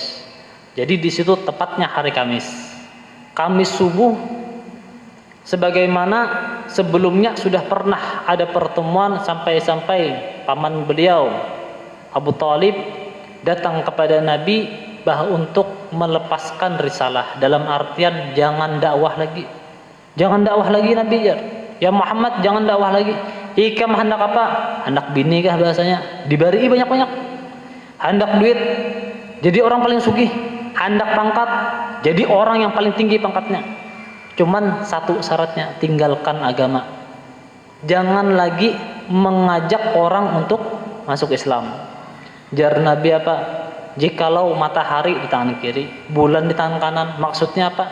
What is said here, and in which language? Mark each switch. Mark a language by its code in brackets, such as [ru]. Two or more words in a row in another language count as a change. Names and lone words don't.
[id] Jadi di situ tepatnya hari Kamis subuh, sebagaimana sebelumnya sudah pernah ada pertemuan sampai paman beliau Abu Thalib datang kepada Nabi bahwa untuk melepaskan risalah, dalam artian jangan dakwah lagi Nabi ya Muhammad, jangan dakwah lagi. [bjn] Ikam hendak apa? Hendak bini kah bahasanya? Dibari banyak-banyak. Hendak duit, jadi orang paling sugih. Hendak pangkat, jadi orang yang paling tinggi pangkatnya. [id] Cuman satu syaratnya, tinggalkan agama. Jangan lagi mengajak orang untuk masuk Islam. [bjn] Jar Nabi apa? [id] Jikalau matahari di tangan kiri, bulan di tangan kanan, maksudnya apa?